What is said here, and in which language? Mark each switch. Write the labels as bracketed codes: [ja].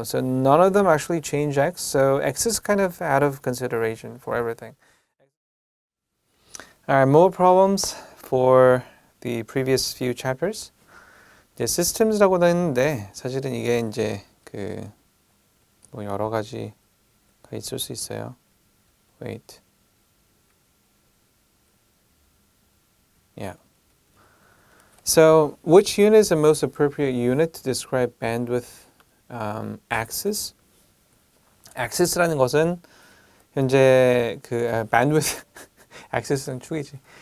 [en] So none of them actually change x. So x is kind of out of consideration for everything. Alright, more problems for the previous few chapters. [ko] 이제 systems라고 했는데 사실은 이게 이제 뭐 여러 가지가 있을 수 있어요. [en] Wait. Yeah. So, which unit is the most appropriate unit to describe bandwidth axis? [ko] axis라는 것은 현재 bandwidth axis는 축이지.